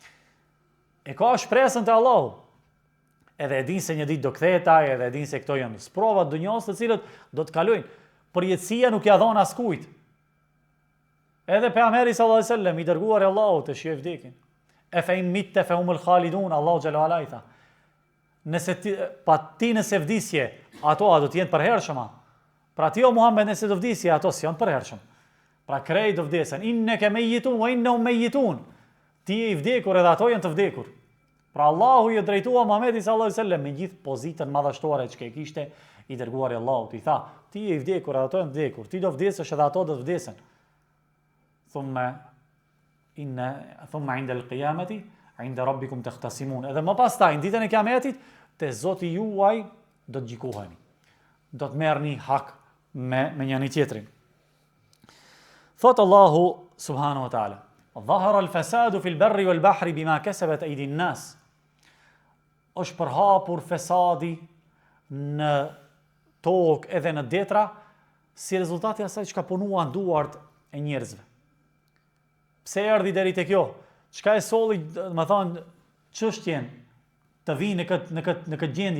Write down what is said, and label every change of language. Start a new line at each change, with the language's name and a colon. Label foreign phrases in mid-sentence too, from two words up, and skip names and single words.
Albanian: E ka shpresën te Allahu. Edhe e din se një ditë do ktheheta, edhe e din se këto janë sprova të dunjos të cilët do të kalojnë. Përjetësia nuk ja dhon askujt. Edhe pejgamberi
Arabic: صلى الله عليه وسلم
Albanian: i dërguar i Allahut të shihë vdekjen.
Arabic: أفإن مت فهم الخالدون,
Albanian: Allahu
Arabic: جل وعلا
Albanian: i tha. Nëse vdisje, ato do të jenë përhershëma. Pra ti o Muhammed, nëse do vdisje, ato s'janë përhershëm. Pra krejt do vdesen.
Arabic: إنك ميت وإنهم ميتون.
Albanian: Ti je i vdekur edhe ato janë të vdekur. Pra Allahu i drejtua Muhamedit
Arabic: صلى الله عليه وسلم
Albanian: me gjithë pozitën madhështore që e kishte i dërguar i Allahut. I tha, ti je i vdekur edhe ato janë të vdekur. Ti do vdesësh edhe ato do të vdesen.
Arabic: ثم عند القيامة عند ربكم تختصمون.
Albanian: Edhe më pastaj në ditën e kiametit te Zoti juaj do të gjikoheni. Do të merrni hak me njëri tjetrin.
Arabic: Thot الله سبحانه وتعالى ظهر الفساد في البر والبحر بما كسبت أيدي الناس."
Albanian: Është përhapur fesadi në tokë edhe në detra si rezultati asaj që ka punuar duart e njerëzve. Pse erdhi deri te kjo? Çka e solli, më thonë, çështjen të vinë në këtë gjendje?